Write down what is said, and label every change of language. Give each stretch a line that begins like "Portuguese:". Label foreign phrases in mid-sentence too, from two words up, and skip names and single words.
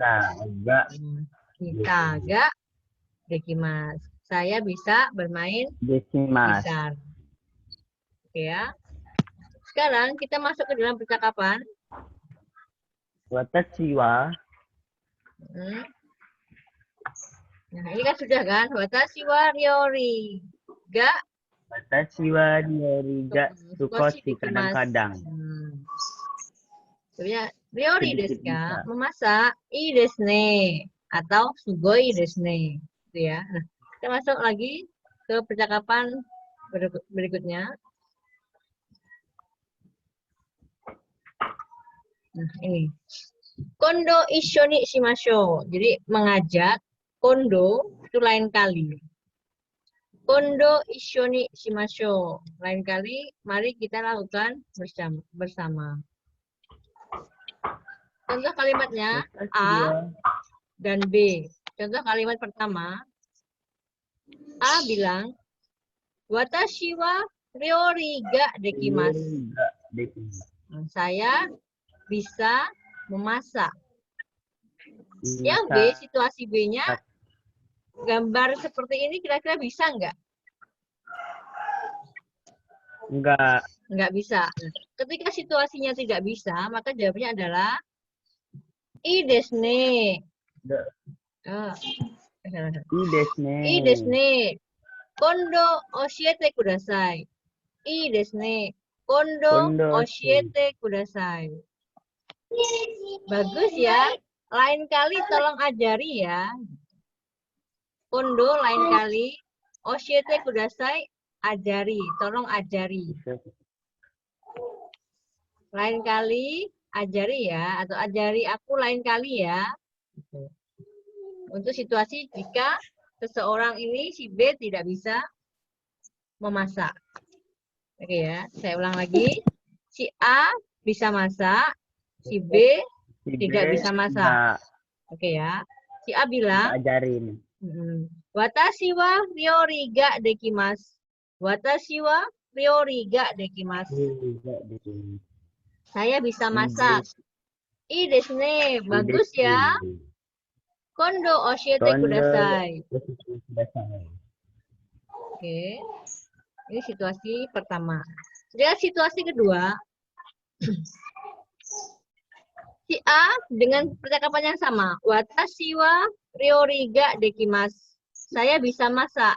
Japanese: キタができます.
Indonesian: Saya bisa bermain gitar. Oke ya. Sekarang kita masuk ke dalam percakapan.
Japanese: 私は.
Indonesian: Nah, ini kan sudah kan?
Japanese: 私は料理が. 私は料理が少し kadang-kadang. Sebenarnya 料理ですか, memasak, いいですね, atau すごいですね.
Indonesian: Gitu ya. Nah, kita masuk lagi ke percakapan berikutnya. Nah, ini.
Japanese: 今度一緒にしましょう.
Indonesian: Jadi mengajak, kondo itu lain kali.
Japanese: 今度一緒にしましょう.
Indonesian: Lain kali, mari kita lakukan bersama. Contoh kalimatnya A dan B. Contoh kalimat pertama, A bilang,
Japanese: 私は料理ができます.
Indonesian: Saya bisa memasak. Yang B, situasi B-nya, gambar seperti ini kira-kira bisa nggak? Nggak bisa. Ketika situasinya tidak bisa, maka jawabnya adalah
Japanese: いいですね. いいですね. 今度教えてください. いいですね. 今度教えてください.
Indonesian: Bagus ya. Lain kali tolong ajari ya. Kondo lain kali.
Japanese: 教えてください.
Indonesian: Ajari. Tolong ajari. Lain kali ajari ya. Atau ajari aku lain kali ya. Untuk situasi jika seseorang ini, si B, tidak bisa memasak. Oke ya. Saya ulang lagi. Si A bisa masak. Si B tidak bisa masak. Oke ya. Si A bilang, ajarin.
Japanese: 私は料理ができます. 私は料理ができます.
Indonesian: Saya bisa masak.
Japanese: いいですね.
Indonesian: Bagus ya.
Japanese: 今度教えてください.
Indonesian: Oke. Ini situasi pertama. Lihat situasi kedua. Si A dengan percakapan yang sama.
Japanese: 私は料理ができます.
Indonesian: Saya bisa masak.